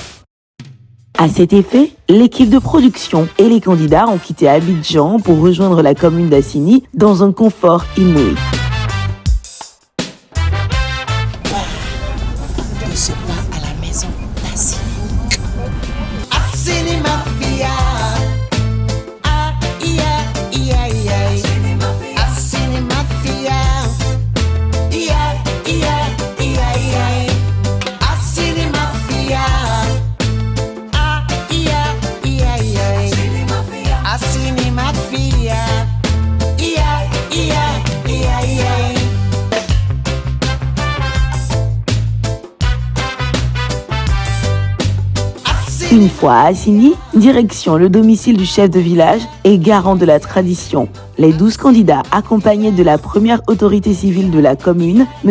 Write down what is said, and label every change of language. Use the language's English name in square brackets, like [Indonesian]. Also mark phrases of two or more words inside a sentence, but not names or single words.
[French] À cet effet, l'équipe de production et les candidats ont quitté Abidjan pour rejoindre la commune d'Assini dans un confort inouï. Ce plat à la maison d'Assini. Assini Mafia. [English] Ah, yeah, yeah, yeah. Assini Mafia. Yeah, yeah, yeah, yeah. Assini Mafia. Ah, yeah, yeah, yeah. Assini Mafia. Yeah, yeah, yeah, yeah. [French] Une fois à Assini, direction le domicile du chef de village et garant de la tradition. Les 12 candidats, accompagnés de la première autorité civile de la commune, M.